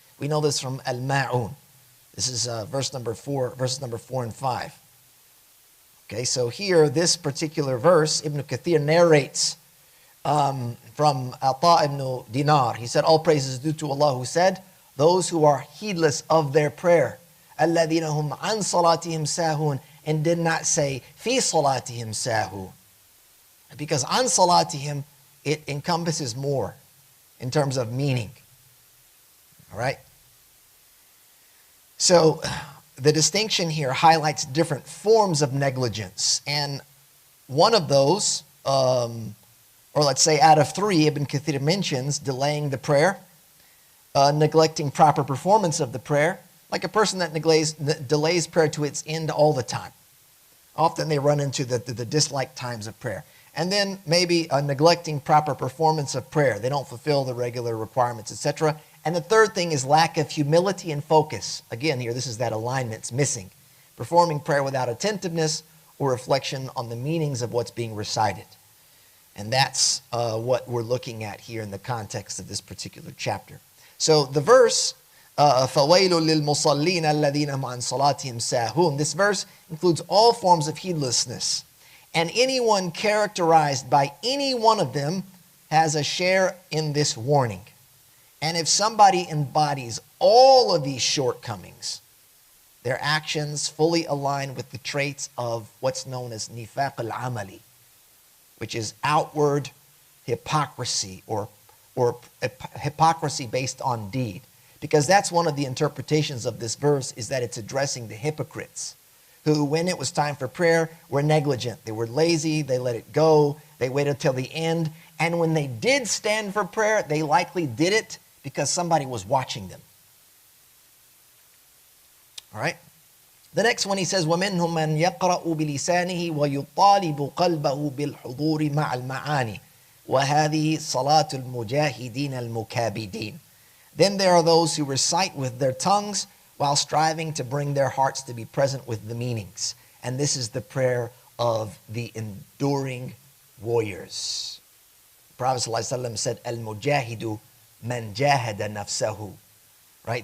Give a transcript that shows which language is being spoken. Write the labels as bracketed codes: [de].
[en] We know this from Al-Ma'un. This is verses number 4 and 5. Okay, so here, this particular verse, Ibn Kathir narrates from Ata ibn Dinar. He said, all praise is due to Allah, who said, those who are heedless of their prayer. [ar] الَّذِينَ هُمْ عَنْ صَلَاتِهِمْ سَاهُونَ, [en] and did not say, [ar] فِي صَلَاتِهِمْ سَاهُونَ. [en] Because [ar] عَنْ صَلَاتِهِمْ, [en] it encompasses more in terms of meaning. All right? So the distinction here highlights different forms of negligence. And one of those, or let's say out of three, Ibn Kathir mentions delaying the prayer, neglecting proper performance of the prayer, like a person that delays prayer to its end all the time. Often they run into the disliked times of prayer. And then maybe neglecting proper performance of prayer. They don't fulfill the regular requirements, etc. And the third thing is lack of humility and focus. Again, here, this is that alignment's missing. Performing prayer without attentiveness or reflection on the meanings of what's being recited. And that's what we're looking at here in the context of this particular chapter. So the verse, [ar] فَوَيْلٌ لِلْمُصَلِّينَ الَّذِينَ هُمْ عَنْ صَلَاتِهِمْ سَاهُونَ. [en] This verse includes all forms of heedlessness. And anyone characterized by any one of them has a share in this warning. And if somebody embodies all of these shortcomings, their actions fully align with the traits of what's known as nifaq al-amali, which is outward hypocrisy or hypocrisy based on deed. Because that's one of the interpretations of this verse, is that it's addressing the hypocrites who, when it was time for prayer, were negligent. They were lazy, they let it go, they waited till the end. And when they did stand for prayer, they likely did it because somebody was watching them. All right? The next one, he says, [ar] وَمِنْهُمْ مَنْ يَقْرَأُ بِلِسَانِهِ وَيُطَالِبُ قَلْبَهُ بِالْحُضُورِ مَعَ الْمَعَانِ وَهَذِهِ صَلَاةُ الْمُجَاهِدِينَ الْمُكَابِدِينَ. [en] Then there are those who recite with their tongues while striving to bring their hearts to be present with the meanings. And this is the prayer of the enduring warriors. The Prophet ﷺ said, Al-Mujahidu man jahada nafsahu. Right?